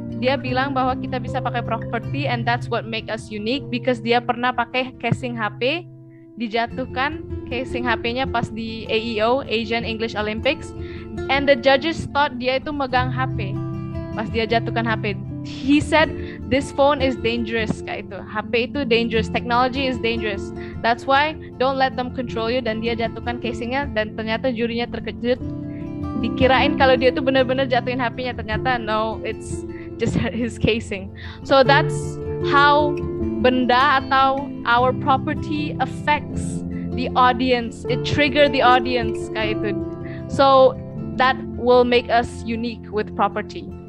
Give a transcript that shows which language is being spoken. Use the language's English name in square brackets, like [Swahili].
[Indonesian] Dia bilang bahwa kita bisa pakai property, [English] and that's what make us unique, because [Indonesian] dia pernah pakai casing HP, dijatuhkan casing HP-nya pas di AEO, Asian English Olympics, [English] and the judges thought [Indonesian] dia itu megang HP pas dia jatuhkan HP. [English] He said this phone is dangerous, [Indonesian] kayak itu. HP itu [English] dangerous, technology is dangerous. That's why don't let them control you. [Indonesian] Dan dia jatuhkan casingnya, dan ternyata jurinya terkejut. Dikirain kalau dia tuh benar-benar jatuhin HP-nya, ternyata [English] no, it's just his casing. So that's how [Indonesian] benda atau [English] our property affects the audience. It trigger the audience [Indonesian] kayak itu. [English] So that will make us unique with property.